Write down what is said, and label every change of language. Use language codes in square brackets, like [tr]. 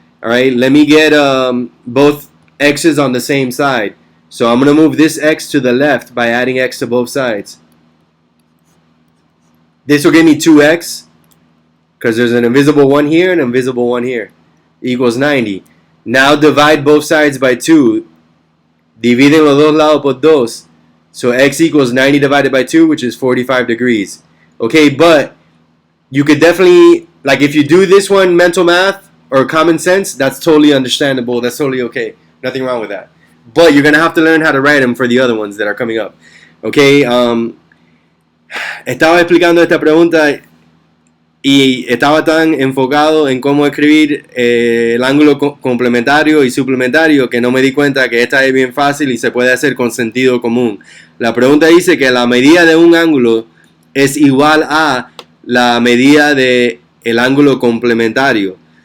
[en] Alright, let me get both x's on the same side. So I'm going to move this x to the left by adding x to both sides. This will give me 2x, because there's an invisible 1 here and an invisible 1 here. Equals 90. Now divide both sides by 2. [es] Dividen los dos lados por 2. [en] So x equals 90 divided by 2, which is 45 degrees. Okay, but you could definitely, like if you do this one mental math or common sense, that's totally understandable. That's totally okay. Nothing wrong with that. But you're going to have to learn how to write them for the other ones that are coming up. [es] Okay, estaba explicando esta pregunta. y estaba tan enfocado en cómo escribir el ángulo complementario y suplementario que no me di cuenta que esta es bien fácil y se puede hacer con sentido común. La pregunta dice que la medida de un ángulo es igual a la medida de el ángulo complementario.